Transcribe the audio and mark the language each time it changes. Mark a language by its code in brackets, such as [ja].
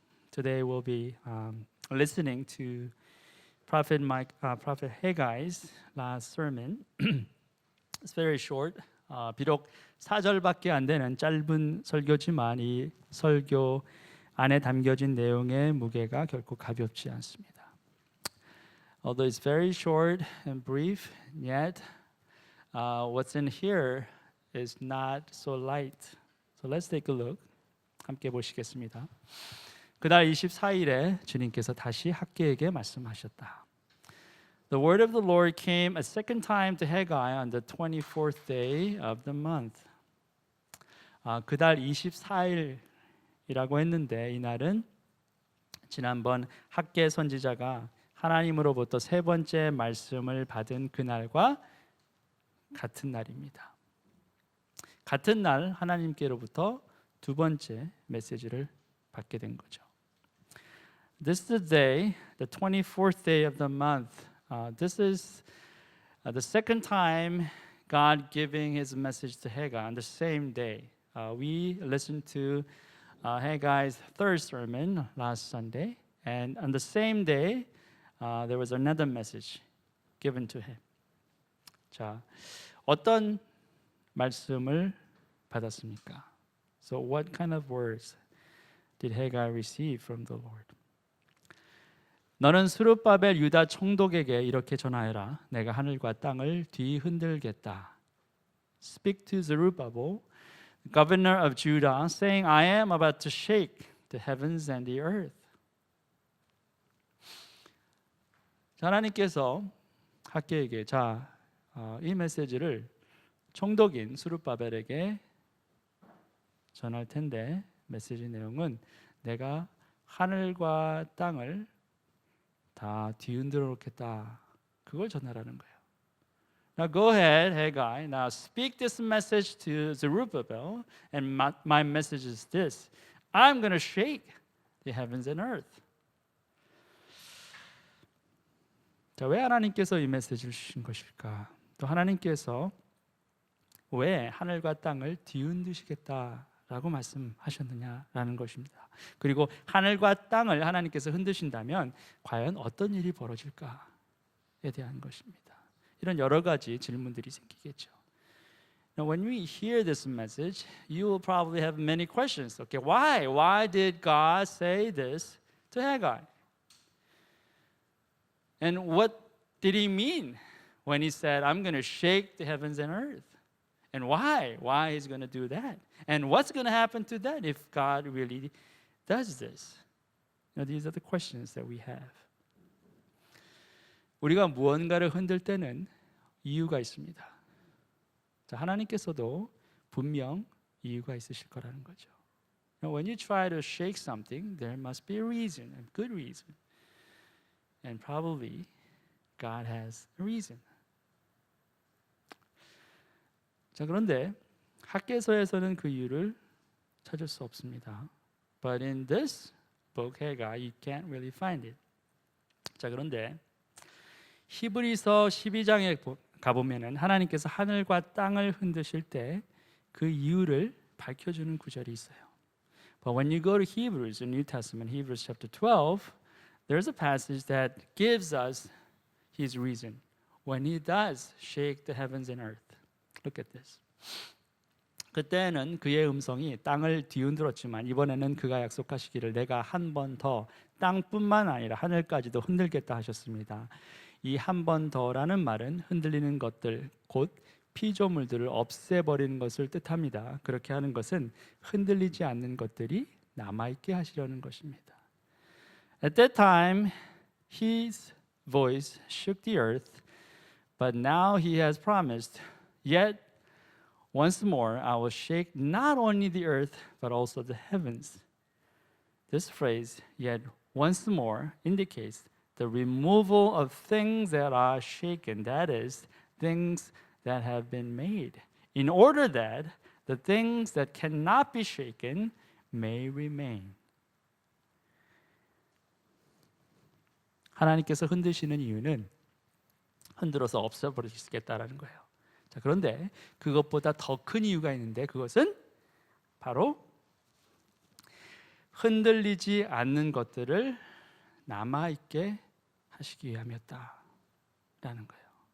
[en] Today we'll be listening to Prophet Haggai's last sermon. It's very short. [ko] 비록 4절밖에 안 되는 짧은 설교지만 이 설교 안에 담겨진 내용의 무게가 결코 가볍지 않습니다. [en] Although it's very short and brief, yet what's in here is not so light. So let's take a look. [ko] 함께 보시겠습니다. 그달 24일에 주님께서 다시 학개에게 말씀하셨다. [en] The word of the Lord came a second time to Haggai on the 24th day of the month. [ko] 그달 24일이라고 했는데 이 날은 지난번 학개 선지자가 하나님으로부터 세 번째 말씀을 받은 그날과 같은 날입니다. 같은 날 하나님께로부터 두 번째 메시지를 받게 된 거죠. [en] This is the day, the 24th day of the month. This is the second time God giving His message to Haggai on the same day. We listened to Haggai's third sermon last Sunday, and on the same day, there was another message given to him. [ko] 자, 어떤 말씀을 받았습니까? [en] So what kind of words did Haggai receive from the Lord? [ko] 너는 스룹바벨 유다 총독에게 이렇게 전하여라. 내가 하늘과 땅을 뒤흔들겠다. [en] Speak to Zerubbabel, governor of Judah, saying, I am about to shake the heavens and the earth. [ko] 하나님께서 학개에게 이 메시지를 총독인 스룹바벨에게 전할 텐데 메시지 내용은 내가 하늘과 땅을 다 뒤흔들어 놓겠다. 그걸 전하라는 거예요. [en] Now go ahead, Haggai. Now speak this message to Zerubbabel, and my message is this: I'm going to shake the heavens and earth. [ko] 자, 왜 하나님께서 이 메시지를 주신 것일까? 또 하나님께서 왜 하늘과 땅을 뒤흔드시겠다라고 말씀하셨느냐라는 것입니다. 그리고 하늘과 땅을 하나님께서 흔드신다면 과연 어떤 일이 벌어질까에 대한 것입니다. 이런 여러 가지 질문들이 생기겠죠. [en] Now, when we hear this message, you will probably have many questions. Okay, why? Why did God say this to Haggai? And what did he mean when he said, I'm going to shake the heavens and earth? And why? Why he's going to do that? And what's going to happen to that if God really does this? You know, these are the questions that we have. [ko] 우리가 무언가를 흔들 때는 이유가 있습니다. 자, 하나님께서도 분명 이유가 있으실 거라는 거죠. [en] Now, when you try to shake something, there must be a reason, a good reason. And probably God has a reason. [ko] 자, 그런데 학개서에서는 그 이유를 찾을 수 없습니다. [en] But in this book, Haggai, you can't really find it. [ko] 자, 그런데 히브리서 12장에 가보면은 하나님께서 하늘과 땅을 흔드실 때 그 이유를 밝혀주는 구절이 있어요. [en] But when you go to Hebrews, in New Testament, Hebrews chapter 12, there's a passage that gives us his reason when he does shake the heavens and earth. Look at this. [ko] 그때는 그의 음성이 땅을 뒤흔들었지만 이번에는 그가 약속하시기를 내가 한 번 더 땅뿐만 아니라 하늘까지도 흔들겠다 하셨습니다. 이 한 번 더라는 말은 흔들리는 것들, 곧 피조물들을 없애버리는 것을 뜻합니다. 그렇게 하는 것은 흔들리지 않는 것들이 남아있게 하시려는 것입니다. [en] At that time, his voice shook the earth, but now he has promised, yet once more I will shake not only the earth, but also the heavens. This phrase, yet once more, indicates the removal of things that are shaken, that is, things that have been made, in order that the things that cannot be shaken may remain. [ko] 하나님께서 흔드시는 이유는 흔들어서 없애버릴 수 있겠다라는 거예요. 자, 그런데 그것보다 더 큰 이유가 있는데 그것은 바로 흔들리지 않는 것들을 남아있게 하시기 위함이었다라는 거예요.